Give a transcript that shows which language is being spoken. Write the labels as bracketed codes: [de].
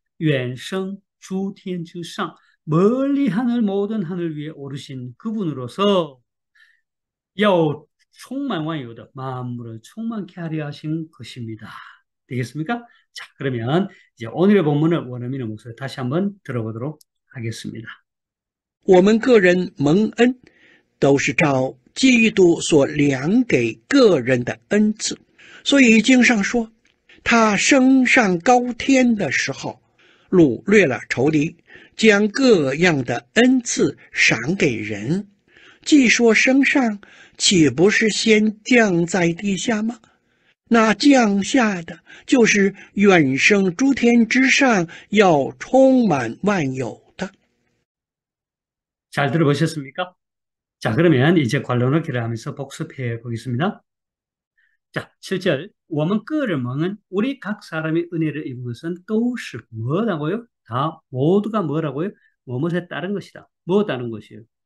[zh] 远升诸天之上 [ko] 멀리 하늘 모든 하늘 위에 오르신 그분으로서 [zh] 要充满万有的 [ko] 만물을 충만케 하려 하신 것입니다. 되겠습니까? 자, 그러면 이제 오늘의 본문을 원어민의 목소리 다시 한번 들어보도록 하겠습니다. [zh] 我们个人蒙恩都是照基督所量给个人的恩赐，所以经上说，他升上高天的时候，掳掠了仇敌，将各样的恩赐赏给人。既说升上，岂不是先降在地下吗？那降下的就是远升诸天之上，要充满万有的。 [ko] 잘 들어보셨습니까? 자, 그러면 이제 관론어기를 하면서 복습해 보겠습니다. 자, 7절. [zh] 我们个人蒙恩 [ko] 우리 각 사람이 은혜를 입은 것은 [zh] 都是 [ko] 뭐라고요? 다 모두가 뭐라고요? 뭐뭇에 따른 것이다. 뭐 따른 것이에요?